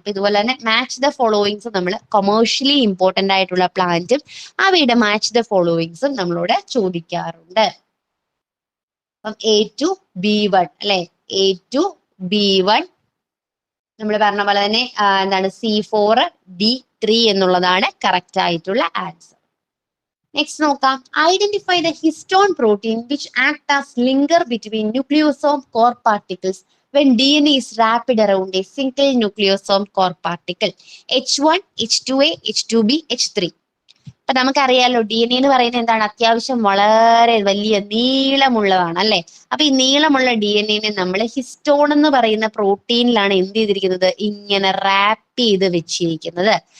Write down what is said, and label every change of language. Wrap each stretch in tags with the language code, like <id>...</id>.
<ml>അപ്പൊ ഇതുപോലെ തന്നെ മാച്ച് ദ ഫോളോയിങ്സ് നമ്മൾ കൊമേഴ്ഷ്യലി ഇമ്പോർട്ടന്റ് ആയിട്ടുള്ള പ്ലാന്റും അവയുടെ മാച്ച് ദ ഫോളോയിങ്സും നമ്മളോട് ചോദിക്കാറുണ്ട്. അപ്പം A2B1 അല്ലെ, A2B1 നമ്മൾ പറഞ്ഞ പോലെ തന്നെ എന്താണ്? C4D3 എന്നുള്ളതാണ് കറക്റ്റ് ആയിട്ടുള്ള ആൻസർ. നെക്സ്റ്റ് നോക്കാം.</ml> <en>Identify the histone protein which act as linker between nucleosome core particles when DNA is wrapped around a single nucleosome core particle. H1, H2A, H2B, H3.</en> <ml>അപ്പൊ നമുക്കറിയാലോ DNA എന്ന് പറയുന്നത് എന്താണ്, അത്യാവശ്യം വളരെ വലിയ നീളമുള്ളതാണ് അല്ലെ. അപ്പൊ ഈ നീളമുള്ള DNA നമ്മൾ ഹിസ്റ്റോൺ എന്ന് പറയുന്ന പ്രോട്ടീനിലാണ് എന്ത് ചെയ്തിരിക്കുന്നത്, ഇങ്ങനെ റാപ്പ് ചെയ്ത് വെച്ചിരിക്കുന്നത്.</ml>